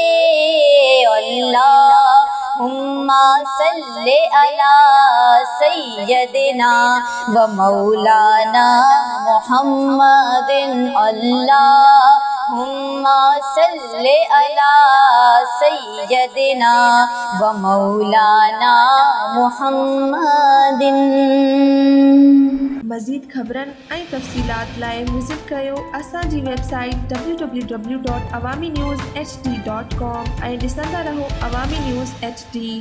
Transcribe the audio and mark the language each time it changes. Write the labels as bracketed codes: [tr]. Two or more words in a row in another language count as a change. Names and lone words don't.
[ar] اللہم صلی علی سیدنا و مولانا محمد اللہم صلی علی سیدنا و مولانا محمد [sd] مزید خبرن ऐं तफ़सीलात लाइ विज़िट कयो असांजी वेबसाइट www.awamiNewsHD.com ऐं ॾिसंदा रहो अवामी न्यूज़ HD।